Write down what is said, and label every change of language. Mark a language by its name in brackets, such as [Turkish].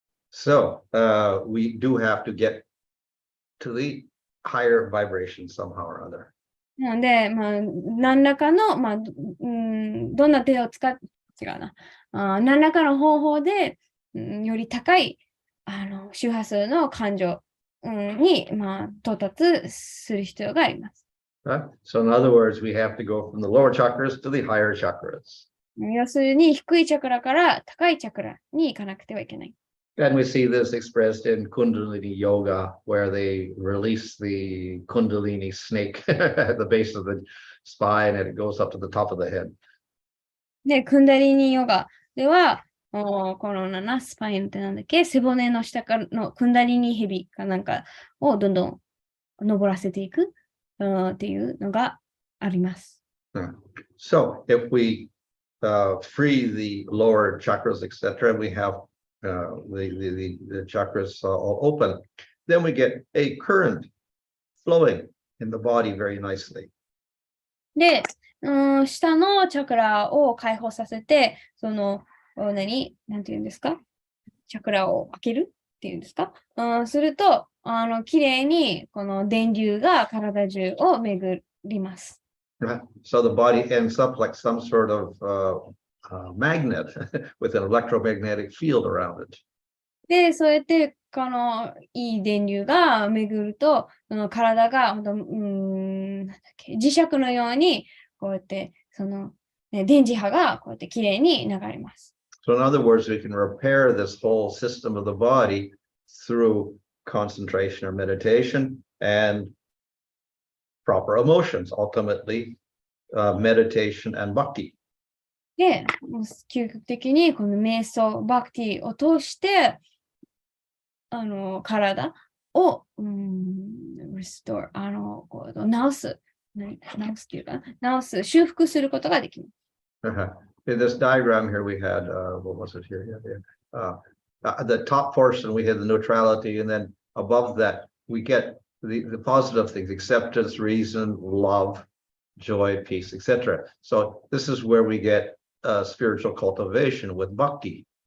[English] So we do have to get to the higher vibration somehow or other. [Japanese] なので、何らかの、どんな手を使っ、違うな、何らかの方法で、より高い周波数の感情、に、到達する必要があります。 [English] So in other words, we have to go from the lower chakras to the higher chakras. [Japanese] 要するに、低いチャクラから高いチャクラに行かなくてはいけない。 [English] And we see this expressed in Kundalini yoga, where they release the Kundalini snake at the base of the spine and it goes up to the top of the head. [Japanese] で、クンダリニヨガでは、このスパインってなんだっけ、背骨の下からのクンダリニヘビかなんかをどんどん登らせていくっていうのがあります。 [English] So if we free the lower chakras, etc., we have the chakras all open, then we get a current flowing in the body very nicely. [Japanese] で、下のチャクラを開放させて、その、なんて言うんですか？チャクラを開けるっていうんですか？すると、きれいにこの電流が体中を巡ります。 [English] So the body ends up like some sort of magnet with an electromagnetic field around it. [Japanese] で、そうやって、いい電流が巡ると、その体が、なんだっけ、磁石のように、こうやって、電磁波がこうやってきれいに流れます。 [English] So in other words, we can repair this whole system of the body through concentration or meditation and proper emotions, ultimately meditation and bhakti. [Japanese] で、究極的にこの瞑想、バクティを通して、体を、restore、治すっていうか、修復することができます。 [English] In this diagram here, we had, what was it here? The top portion, we had the neutrality, and then above that, we get the positive things, acceptance, reason, love, joy, peace, etc. So this is where we get spiritual cultivation with bhakti.